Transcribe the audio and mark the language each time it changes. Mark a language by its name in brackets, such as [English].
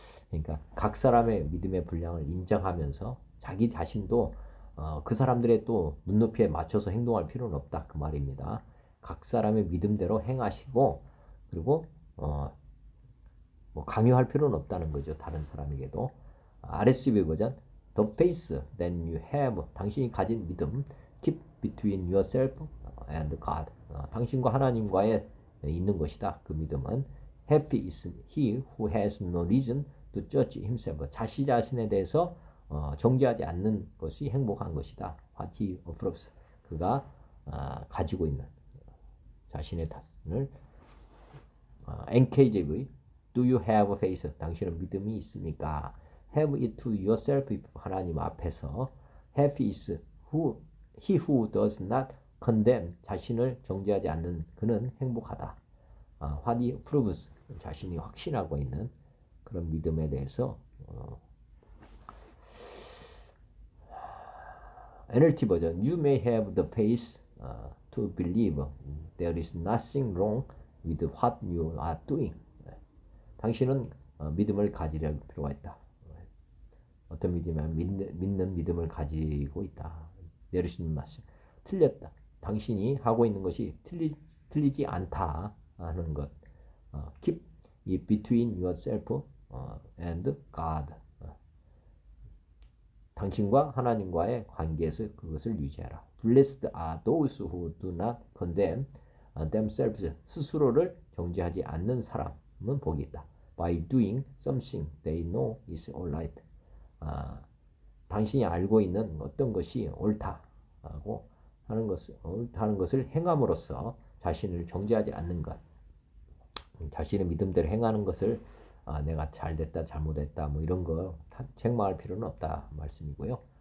[Korean] 그러니까 각 사람의 믿음의 분량을 인정하면서 자기 자신도 그 사람들의 또 눈높이에 맞춰서 행동할 필요는 없다 그 말입니다. 각 사람의 믿음대로 행하시고 그리고 뭐 강요할 필요는 없다는 거죠. 다른 사람에게도. [English] RSV 버전 The faith that you have [Korean] 당신이 가진 믿음 [English] keep between yourself and God [Korean] 당신과 하나님과의 있는 것이다. 그 믿음은 [English] Happy is he who has no reason to judge himself [Korean] 자신 자신에 대해서 정죄하지 않는 것이 행복한 것이다. [English] What he approves [Korean] 그가 가지고 있는 자신의 탓을 [English] NKJV Do you have faith? [Korean] 당신은 믿음이 있습니까? [English] Have it to yourself [Korean] 하나님 앞에서 [English] Happy is he who does not condemn [Korean] 자신을 정죄하지 않는 그는 행복하다. [English] What he proves [Korean] 자신이 확신하고 있는 그런 믿음에 대해서 [English] NLT 버전 You may have the faith to believe there is nothing wrong with what you are doing. [Korean] 당신은 믿음을 가지려 필요가 있다. 어떤 믿음이면 믿는 믿음을 가지고 있다. 내리시는 말씀. 틀렸다. 당신이 하고 있는 것이 틀리지 않다 하는 것. [English] Keep it between yourself and God. [Korean] 당신과 하나님과의 관계에서 그것을 유지하라. [English] Blessed are those who do not condemn themselves. [Korean] 스스로를 정죄하지 않는 사람은 복이 있다. [English] By doing something they know is alright. [Korean] 당신이 알고 있는 어떤 것이 옳다고 하는 것을 행함으로써 자신을 정죄하지 않는 것. 자신의 믿음대로 행하는 것을 내가 잘됐다 잘못했다 뭐 이런 거 책망할 필요는 없다 말씀이고요.